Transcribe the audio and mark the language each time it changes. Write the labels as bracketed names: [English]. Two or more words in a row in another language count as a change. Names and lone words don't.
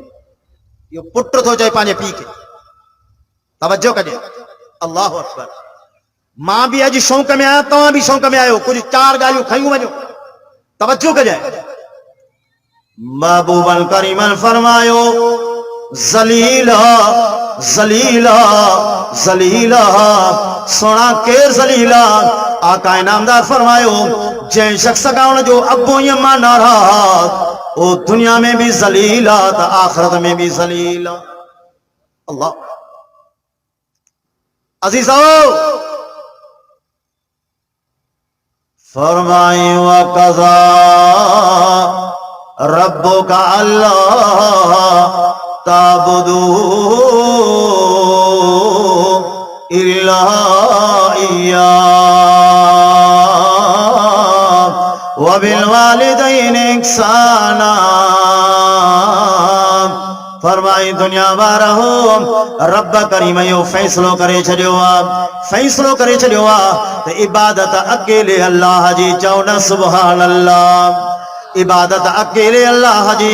[Sindhi] इहो पुट थो चए पंहिंजे पीउ खे। तवजो कजे, [Arabic] الله أكبر. [Sindhi] मां बि अॼु शौक़ में आहियां, तव्हां बि शौक़ में आहियो, कुझु 4 ॻाल्हियूं खयूं वञो। तवजो कजे, महबूबन करीमन फरमायो ज़लीला ज़लीला ज़लीला, सोना केर ज़लीला? आका इनामदार फरमायो जंहिं शख्स का उन जो अबो या मां नाराज़, ओ दुनिया में भी ज़लीला त आखिरत में भी ज़लीला। [Arabic] अल्लाह अजीजो फरमाए وقضى ربك ألا تعبدوا إلا إياه وبالوالدين إحسانا. [Sindhi] फरमाई दुनिया वारो रब करीम यो फैसलो करे छॾियो आहे, फैसलो करे छॾियो आहे त इबादत अकेले अल्लाह जी। चओ न [Arabic] سبحان الله. [Sindhi] इबादत अकेले अल्लाह जी।